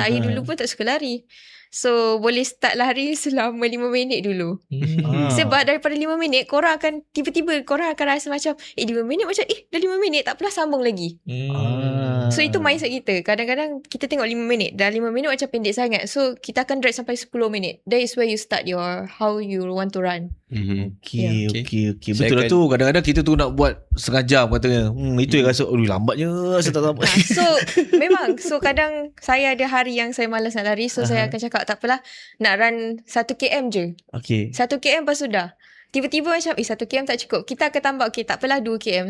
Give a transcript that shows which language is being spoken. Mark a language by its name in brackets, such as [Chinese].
[Malay] Saya dulu pun tak suka lari. So boleh start lari selama 5 minit dulu. Sebab daripada 5 minit korang akan tiba-tiba korang akan rasa macam 5 minit macam dah 5 minit tak pernah sambung lagi. So itu mindset kita. Kadang-kadang kita tengok 5 minit, dah 5 minit macam pendek sangat. So kita akan drag sampai 10 minit. [English] That is where you start your how you want to run. [Malay] Okay. Saya Betul lah akan- tu. Kadang-kadang kita tu nak buat setengah jam katanya. Itu yang rasa, lambatnya. Saya tak sampai. So memang, so kadang saya ada hari yang saya malas nak lari. So saya akan cakap tak apalah, nak run 1 km je. Okay. 1 km lepas tu dah. Tiba-tiba macam 1 km tak cukup. Kita akan tambah, okay tak apalah 2 km.